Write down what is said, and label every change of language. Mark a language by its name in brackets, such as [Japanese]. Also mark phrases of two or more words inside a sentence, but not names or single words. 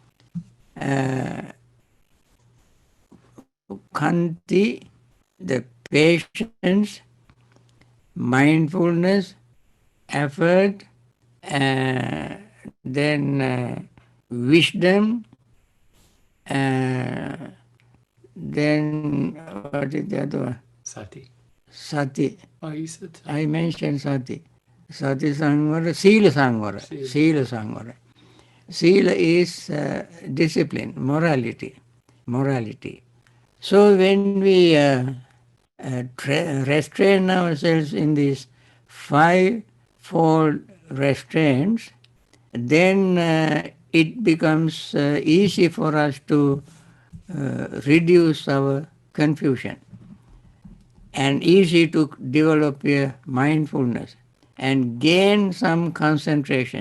[English] Khanti, the patience, mindfulness, effort, then wisdom, then what is the other one? Sati. Sati. Oh, you said Sati. I mentioned Sati. [Pali] Sati Sangvara, Sila Sangvara. [English] Sila. [Pali] Sila Sangvara. [English] Sila is discipline, morality. Morality. So when we restrain ourselves in these five-fold restraints, then it becomes easy for us to reduce our confusion and easy to develop a mindfulness and gain some concentration.